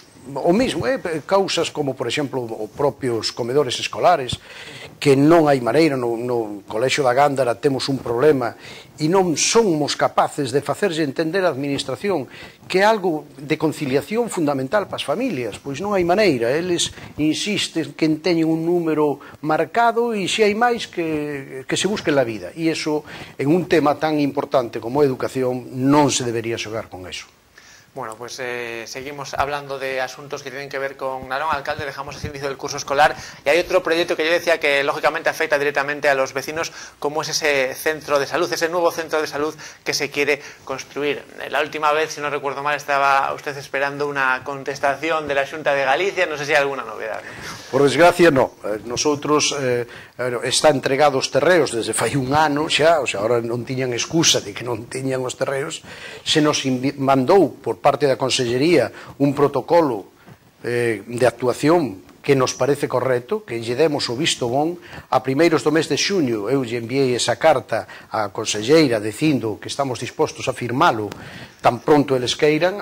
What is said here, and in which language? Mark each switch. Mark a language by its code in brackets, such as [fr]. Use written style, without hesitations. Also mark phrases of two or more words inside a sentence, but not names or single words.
[gl] O mesmo, causas como, por exemplo, os propios comedores escolares, que non hai maneira, no Colexio da Gándara temos un problema e non somos capaces de facerse entender a administración que é algo de conciliación fundamental para as familias, pois non hai maneira, eles insisten que teñen un número marcado e se hai máis que [es] se busquen la vida, [gl] e iso en un tema tan importante como a educación non se debería xogar con eso. [es] Bueno, pues seguimos hablando de asuntos que tienen que ver con Narón. Alcalde, dejamos ese inicio del curso escolar y hay otro proyecto que yo decía que lógicamente afecta directamente a los vecinos, como es ese centro de salud, ese nuevo centro de salud que se quiere construir. La última vez, si no recuerdo mal, estaba usted esperando una contestación de la Xunta de Galicia, no sé si hay alguna novedad, ¿no? Por desgracia, no. [gl] Nosotros está entregado os terreos desde fai un ano xa, o sea, ahora non tiñan excusa de que non tiñan os terreos, se nos mandou por parte da Consellería un protocolo de actuación que nos parece correcto, que lle demos o visto bon. A primeiros do mes de xuño eu lle enviei esa carta á Conselleira dicindo que estamos dispostos a firmalo tan pronto eles queiran.